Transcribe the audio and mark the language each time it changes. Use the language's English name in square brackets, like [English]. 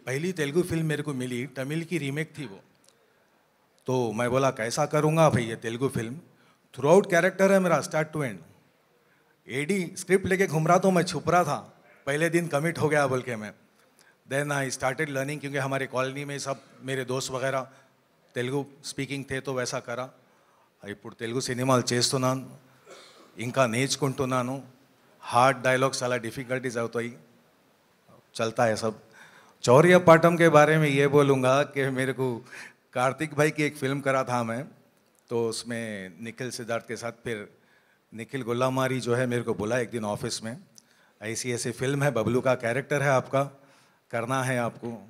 [Hindi] पहली तेलुगु फिल्म मेरे को मिली, तमिल की रीमेक थी वो. तो मैं बोला कैसा करूँगा भाई ये Telugu film. Through out character है मेरा, [English] Start to end. [Hindi] AD script लेके घूम रहा तो मैं छुप रहा था. पहले दिन कमिट हो गया बोल के मैं. [English] then I started learning, [Hindi] क्योंकि हमारे कॉलोनी में सब मेरे दोस्त वगैरह తెలుగు స్పీకింగ్ थे तो वैसा करा. [Telugu] ఇప్పుడు తెలుగు సినిమాలు చేస్తున్నాను, ఇంకా నేర్చుకుంటున్నాను. హార్డ్ డైలాగ్స్ చాలా డిఫికल्टीज అవుతాయి, [Hindi] चलता है सब. चौरिया पाटम के बारे में ये बोलूँगा कि मेरे को कार्तिक भाई की एक फिल्म करा था मैं, तो उसमें निखिल सिद्धार्थ के साथ फिर निखिल गुल्लामारी जो है मेरे को बोला एक दिन ऑफिस में, ऐसी फिल्म है, बबलू का कैरेक्टर है आपका, करना है आपको.